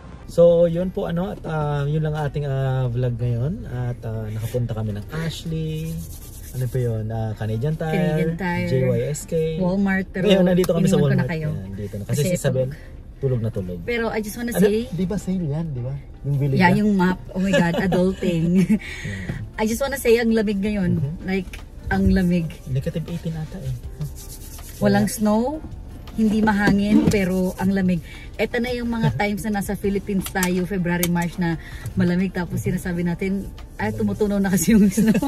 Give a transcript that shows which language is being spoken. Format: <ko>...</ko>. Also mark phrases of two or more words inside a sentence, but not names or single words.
<tl>So yun po ano at yun lang ating vlog ngayon at nakapunta kami ng Ashley. Ano po yun? Canadian Tire, JYSK, Walmart. Pero ngayon nandito kami sa iniwan ko Walmart. na kayo. Yan, dito na. Kasi si Isabel tulog na tulog.</tl> <en>Pero I just wanna</en> <tl>Ano,</tl> <en>say,</en> <tl>di ba sale yan, di ba? Yung billig yeah, na?</tl> <en>yung map. Oh my God, adulting. I just wanna say,</en> <tl>ang lamig ngayon. Like, ang lamig. Negative 18 ata eh. Walang snow, hindi mahangin, pero ang lamig. Ito na yung mga times na nasa Philippines tayo, February, March na malamig. Tapos sinasabi natin, ay tumutunaw na kasi yung snow.</tl>